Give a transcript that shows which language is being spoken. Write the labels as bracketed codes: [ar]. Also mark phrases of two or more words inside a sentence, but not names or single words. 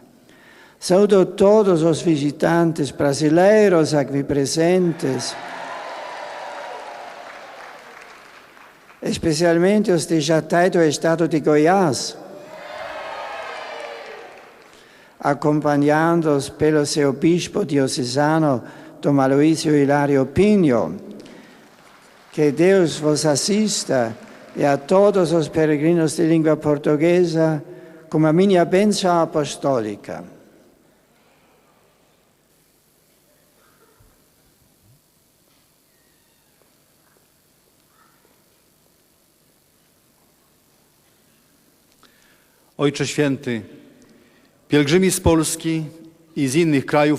[pt] Saúdo todos os visitantes brasileiros aqui presentes, especialmente os de Jataí do estado de Goiás, acompanhados pelo seu bispo diocesano, Dom Aloísio Hilário Pinho. Que Deus vos assista e a todos os peregrinos de língua portuguesa com a minha bênção apostólica. [pl] Ojcze Święty, pielgrzymi z Polski i z innych krajów